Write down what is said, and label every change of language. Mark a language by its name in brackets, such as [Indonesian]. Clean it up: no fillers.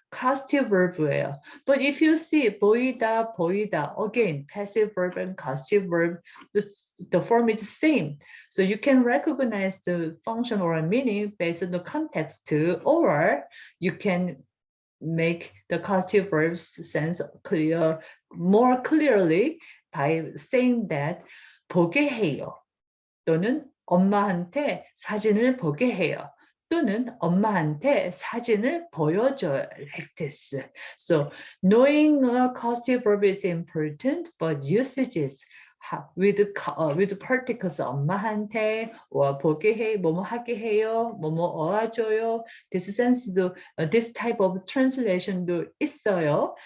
[English] causative verb [Korean] 예요. [English] But if you see 보이다, again, passive verb and causative verb, the form is the same. So you can recognize the function or a meaning based on the context, or you can make the causative verb's sense more clearly by saying that 보게 해요. [Korean] 또는 엄마한테 사진을 보게 해요. 또는 엄마한테 사진을 보여줘요. [English] Like this. So knowing a causative verb is important, but usages with particles [Korean] 엄마한테 보게 해, 뭐뭐 하게 해요, 뭐뭐 어와줘요. [English] This type of translation [Korean] 도 있어요.